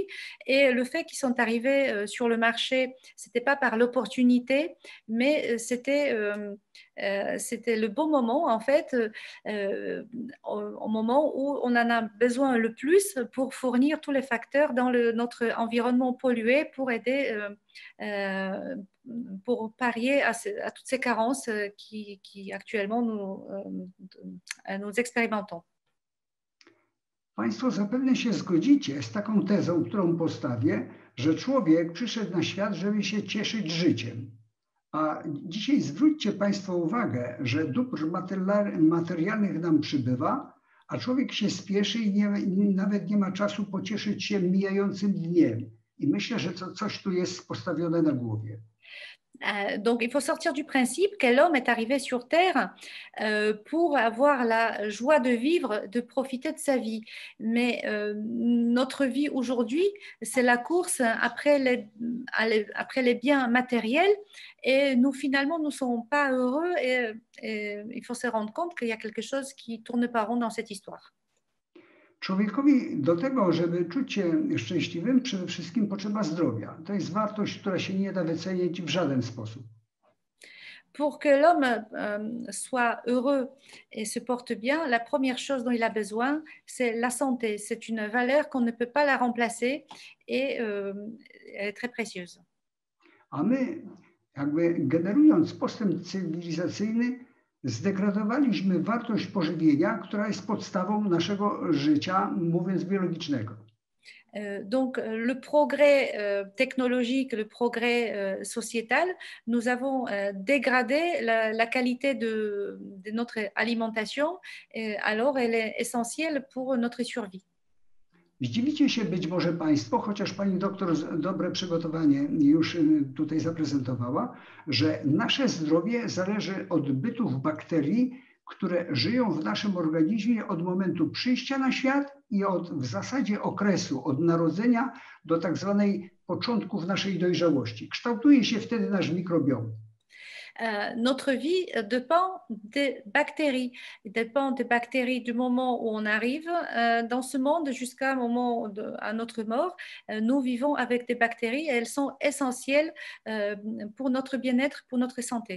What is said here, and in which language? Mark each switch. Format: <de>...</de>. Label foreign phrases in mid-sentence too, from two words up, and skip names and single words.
<fr>Et le fait qu'ils sont arrivés sur le marché, ce n'était pas par l'opportunité, mais c'était le bon moment, en fait, au moment où on en a besoin le plus pour fournir tous les facteurs dans notre environnement pollué pour aider, pour parier à toutes ces carences qui actuellement nous expérimentons.</fr> <pl>Państwo zapewne się zgodzicie z taką tezą, którą postawię, że człowiek przyszedł na świat, żeby się cieszyć życiem. A dzisiaj zwróćcie Państwo uwagę, że dóbr materialnych nam przybywa, a człowiek się spieszy i nawet nie ma czasu pocieszyć się mijającym dniem. I myślę, że coś tu jest postawione na głowie.</pl> <fr>Donc, il faut sortir du principe que l'homme est arrivé sur Terre pour avoir la joie de vivre, de profiter de sa vie. Mais notre vie aujourd'hui, c'est la course après les biens matériels et nous, finalement, nous ne sommes pas heureux et il faut se rendre compte qu'il y a quelque chose qui ne tourne pas rond dans cette histoire.</fr> <pl>Człowiekowi do tego, żeby czuć się szczęśliwym, przede wszystkim potrzeba zdrowia. To jest wartość, która się nie da wycenić w żaden sposób.</pl> <fr>Pour que l'homme soit heureux et se porte bien, la première chose dont il a besoin, c'est la santé. C'est une valeur qu'on ne peut pas la remplacer et elle est très précieuse.</fr> <pl>A my, jakby generując postęp cywilizacyjny, zdegradowaliśmy wartość pożywienia, która jest podstawą naszego życia, mówiąc biologicznego.</pl> <fr>Donc, le progrès technologique, le progrès sociétal, nous avons dégradé la qualité de notre alimentation, alors elle est essentielle pour notre survie.</fr> <pl>Zdziwicie się być może Państwo, chociaż Pani doktor dobre przygotowanie już tutaj zaprezentowała, że nasze zdrowie zależy od bytów bakterii, które żyją w naszym organizmie od momentu przyjścia na świat i od w zasadzie okresu, od narodzenia do tak zwanej początków naszej dojrzałości. Kształtuje się wtedy nasz mikrobiom.</pl> <fr>Notre vie dépend des bactéries du moment où on arrive dans ce monde jusqu'à un moment à notre mort. Nous vivons avec des bactéries et elles sont essentielles pour notre bien-être, pour notre santé.</fr>